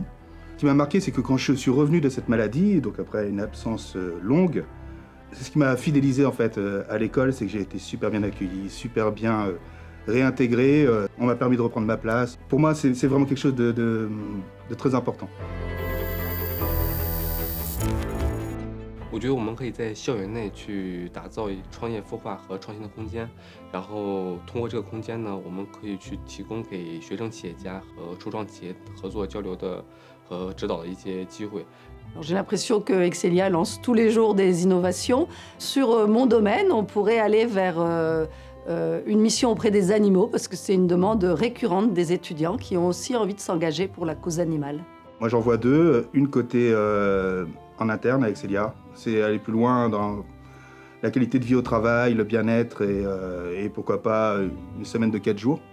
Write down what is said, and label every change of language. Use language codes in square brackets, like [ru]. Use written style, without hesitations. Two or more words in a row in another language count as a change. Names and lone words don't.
[fr] Ce qui m'a marqué, c'est que quand je suis revenu de cette maladie, donc après une absence longue, c'est ce qui m'a fidélisé en fait à l'école, c'est que j'ai été super bien accueilli, super bien réintégré. On m'a permis de reprendre ma place. Pour moi, c'est vraiment quelque chose de très important. [zh] 我觉得我们可以在校园内去打造创业孵化和创新的空间，然后通过这个空间呢，我们可以去提供给学生企业家和初创企业合作交流的和指导的一些机会。 [fr] J'ai l'impression que Excelia lance tous les jours des innovations. Sur mon domaine, on pourrait aller vers une mission auprès des animaux, parce que c'est une demande récurrente des étudiants qui ont aussi envie de s'engager pour la cause animale. Moi, j'en vois deux. Une côté en interne avec Célia, c'est aller plus loin dans la qualité de vie au travail, le bien-être et pourquoi pas une semaine de 4 jours.